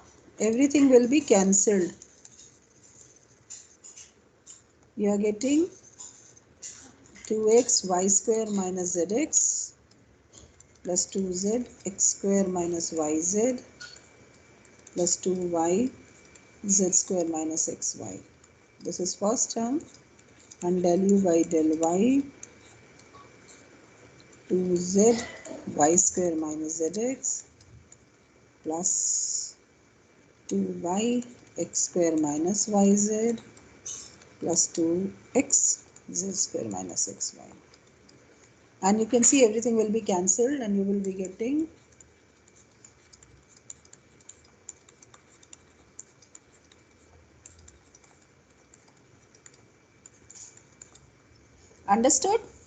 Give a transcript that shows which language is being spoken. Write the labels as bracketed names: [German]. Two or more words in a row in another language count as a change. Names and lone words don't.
[English] Everything will be cancelled. You are getting 2x y square minus zx plus 2z x square minus yz plus 2y z square minus xy. This is first term, and del u by del y 2z y square minus zx plus 2y x square minus yz plus 2x z square minus xy. And you can see everything will be cancelled and you will be getting understood?